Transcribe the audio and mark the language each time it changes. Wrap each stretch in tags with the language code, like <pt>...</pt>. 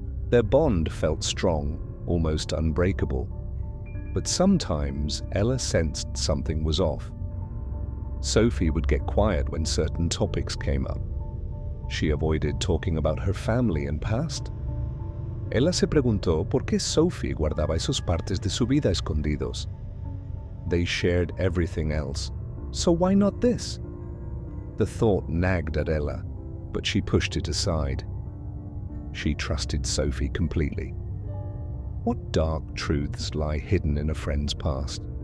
<en>Their bond felt strong, almost unbreakable. But sometimes Ella sensed something was off. Sophie would get quiet when certain topics came up. She avoided talking about her family and past.</en> <es>Ella se preguntó por qué Sophie guardaba esos partes de su vida escondidos.</es> <en>They shared everything else, so why not this? The thought nagged at Ella, but she pushed it aside. She trusted Sophie completely. What dark truths lie hidden in a friend's past?</en>